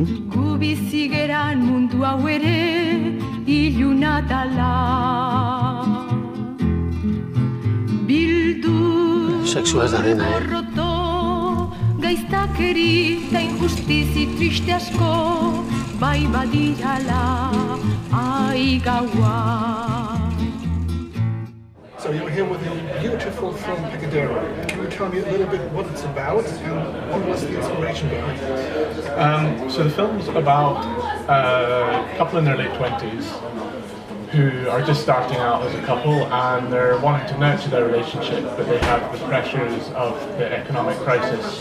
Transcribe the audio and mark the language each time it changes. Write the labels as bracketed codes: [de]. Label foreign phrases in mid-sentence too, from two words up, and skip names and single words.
[eu] gu bizi geran mundu hau ere iluna dala. Bildu Sexua ez da dena, roto, gaiztakeri da injustizi triste asko, bai badirala, ai gaua. [en] So you're here with the beautiful film PIKADERO. Can you tell me a little bit what it's about and what was the inspiration behind it? So the film's about a couple in their late 20s who are just starting out as a couple and they're wanting to nurture their relationship, but they have the pressures of the economic crisis.